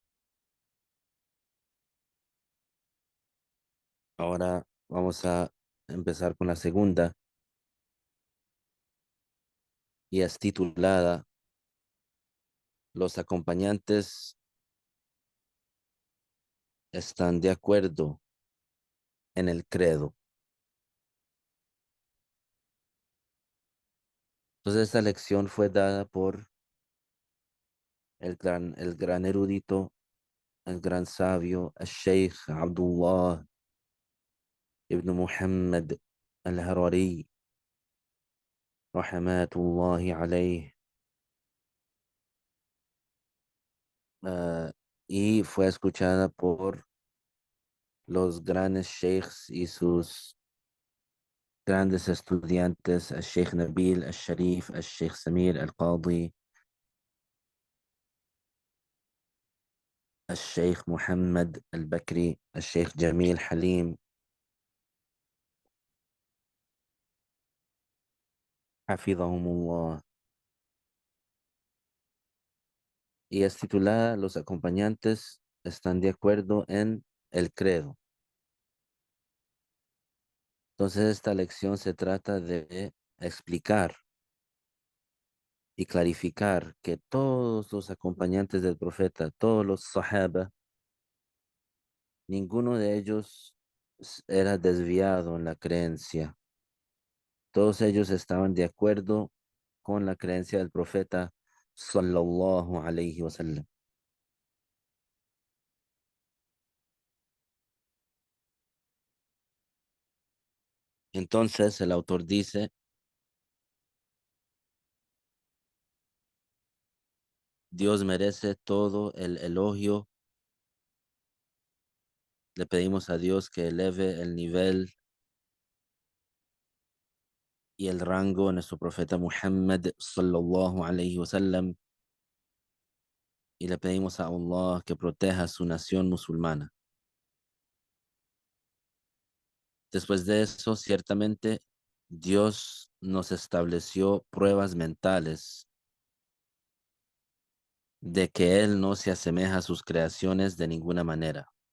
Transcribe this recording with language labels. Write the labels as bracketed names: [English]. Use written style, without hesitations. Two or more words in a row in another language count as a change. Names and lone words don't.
[Spanish] Ahora vamos a empezar con la segunda y es titulada Los acompañantes están de acuerdo en el credo. Entonces esta lección fue dada por el gran erudito, el gran sabio, el Sheikh Abdullah ibn Muhammad al-Harari, [Arabic] رحمة الله عليه, [Spanish] ah, y fue escuchada por los grandes sheikhs y sus grandes estudiantes, el Sheikh Nabil, el Sharif, el Sheikh Samir, el Qadi, el Sheikh Muhammad al-Bakri, el Sheikh Jamil Halim, hafidhahumullah. Y es titulada Los acompañantes están de acuerdo en el credo. Entonces esta lección se trata de explicar y clarificar que todos los acompañantes del profeta, todos los sahaba, ninguno de ellos era desviado en la creencia. Todos ellos estaban de acuerdo con la creencia del profeta [Arabic] صلى الله عليه وسلم. [Spanish] Entonces el autor dice, Dios merece todo el elogio. Le pedimos a Dios que eleve el nivel y el rango de nuestro profeta Muhammad [Arabic] صلى الله عليه وسلم [Spanish] y le pedimos a Allah que proteja a su nación musulmana. Después de eso, ciertamente Dios nos estableció pruebas mentales de que Él no se asemeja a sus creaciones de ninguna manera.